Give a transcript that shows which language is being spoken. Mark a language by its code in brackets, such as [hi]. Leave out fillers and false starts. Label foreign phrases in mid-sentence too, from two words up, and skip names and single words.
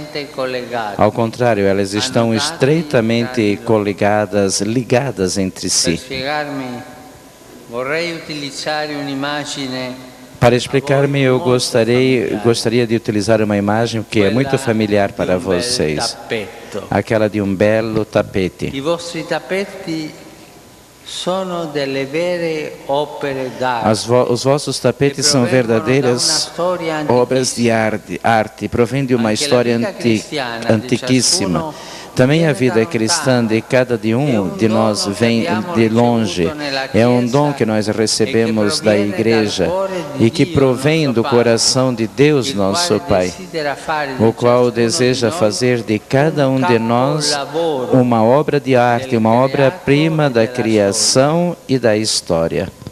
[pt] Ao contrário, elas estão estreitamente coligadas, ligadas entre si. Para explicar-me, eu gostaria de utilizar uma imagem que é muito familiar para vocês. Aquela de um belo tapete. [it] I vostri tappeti sono delle vere opere d'arte. [pt] Os vossos tapetes são verdadeiras obras de arte, provém de uma história antiquíssima. Também a vida cristã de cada um de nós vem de longe. É um dom que nós recebemos da igreja e que provém do coração de Deus, nosso Pai, o qual deseja fazer de cada um de nós uma obra de arte, uma obra-prima da criação e da história.